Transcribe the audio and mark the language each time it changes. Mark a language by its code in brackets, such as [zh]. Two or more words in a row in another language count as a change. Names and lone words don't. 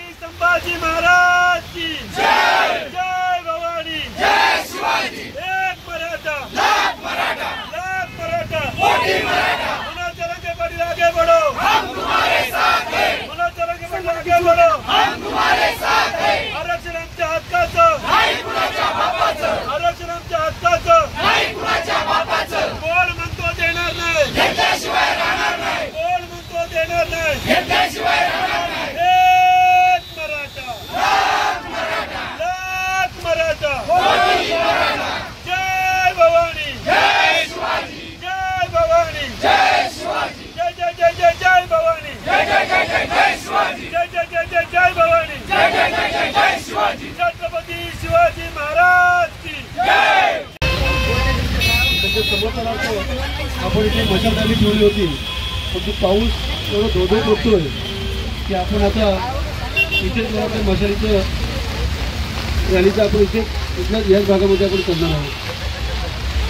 [hi] संभाजी महाराज की जय। जय भवानी, जय शिवाजी। [mr] एक मराठा, लाख मराठा, लाख मराठा, कोटी मराठा। [hi] मनोज जरांगे पाटील आगे बढ़ो, हम तुम्हारे साथ हैं। मनोज जरांगे पाटील आगे बढ़ो, हम तुम्हारे साथ हैं। [mr] आरक्षण आमच्या हक्काचं, नाही कुणाच्या बापाचं। आरक्षण आमच्या हक्काचं, नाही कुणाच्या बापाचं। कोण म्हणतो देणार नाही, घेतल्याशिवाय राहणार नाही। कोण म्हणतो देणार नाही, घेतल्याशिवाय राहणार नाही। एक मराठा, लाख मराठा, लाख मराठा, कोटी मराठा। जय भवानी, जय शिवाजी। जय भवानी, जय शिवाजी। जय जय जय जय जय भवानी, जय जय जय जय जय शिवाजी। जय जय जय जय जय भवानी, जय जय जय जय जय शिवाजी। [hi] छत्रपती शिवाजी महाराज की जय। [mr] त्याच्या समर्थनार्थ आपण इथे मशालदानी ठेवली होती, पण पाऊस एवढं धोधो पडतोय की आपण आता इथेच मशालीचं रॅलीचं आपण इथल्याच याच भागामध्ये आपण करणार आहोत।